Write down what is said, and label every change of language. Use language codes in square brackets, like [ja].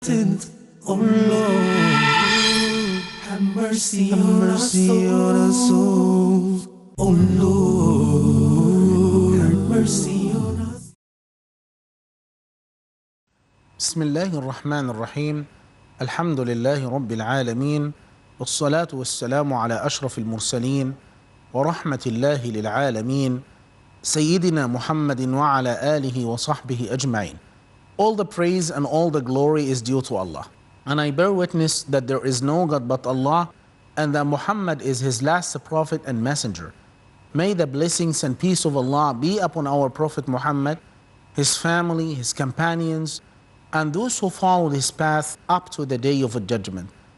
[en] sins, oh Lord, have mercy on our souls, oh Lord, have mercy on us. [ar] بسم الله الرحمن الرحيم. الحمد لله رب العالمين، والصلاة والسلام على أشرف المرسلين ورحمة الله للعالمين سيدنا محمد وعلى آله وصحبه أجمعين. [en] All the praise and all the glory is due to Allah. And I bear witness that there is no God but Allah, and that Muhammad is his last prophet and messenger. May the blessings and peace of Allah be upon our Prophet Muhammad, his family, his companions, and those who follow his path up to the day of judgment.